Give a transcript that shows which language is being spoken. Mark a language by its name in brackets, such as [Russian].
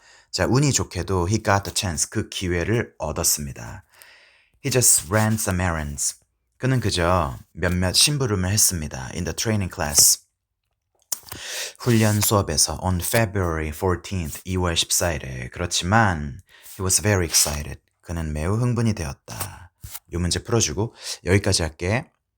[Korean] 자, 운이 좋게도 [English] he got the chance, [Korean] 그 기회를 얻었습니다. [English] He just ran some errands, [Korean] 그는 그저 몇몇 심부름을 했습니다. [English] In the training class, [Korean] 훈련 수업에서 [English] on February 14th, [Korean] 2월 14일에. 그렇지만 [English] he was very excited, [Korean] 그는 매우 흥분이 되었다. 이 문제 풀어주고 여기까지 할게.